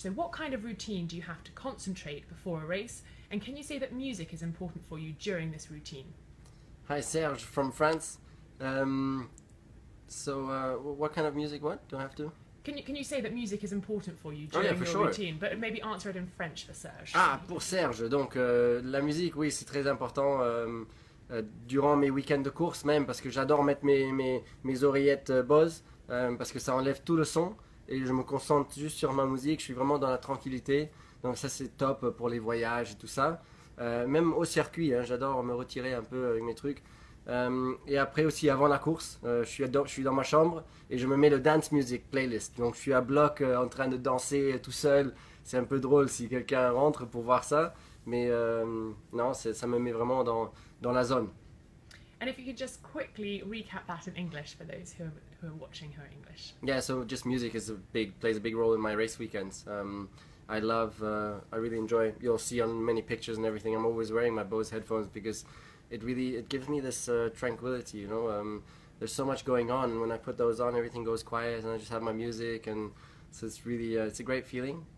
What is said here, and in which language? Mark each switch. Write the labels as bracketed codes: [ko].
[en] So what kind of routine do you have to concentrate before a race? And can you say that music is important for you during this routine? Hi, Serge from France. So what kind of music, what do I have to? Can you say that music is important for you during your routine? But maybe answer it in French for Serge. [fr] Ah, pour Serge, donc la musique, oui, c'est très important. Durant mes week-ends de course même, parce que j'adore mettre mes oreillettes Bose, parce que ça enlève tout le son et je me concentre juste sur ma musique. Je suis vraiment dans la tranquillité, donc ça c'est top pour les voyages et tout ça. Même au circuit, j'adore me retirer un peu avec mes trucs. Et après aussi avant la course, je suis dans ma chambre et je me mets le [en] dance music playlist, [fr] donc je suis à bloc en train de danser tout seul. C'est un peu drôle si quelqu'un rentre pour voir ça, mais non, ça me met vraiment dans la zone. [en] And if you could just quickly recap that in English for those who are watching who are English. Yeah, so just music plays a big role in my race weekends. I really enjoy, you'll see on many pictures and everything, I'm always wearing my Bose headphones because it gives me this tranquility, there's so much going on, and when I put those on, everything goes quiet and I just have my music, and so it's really it's a great feeling.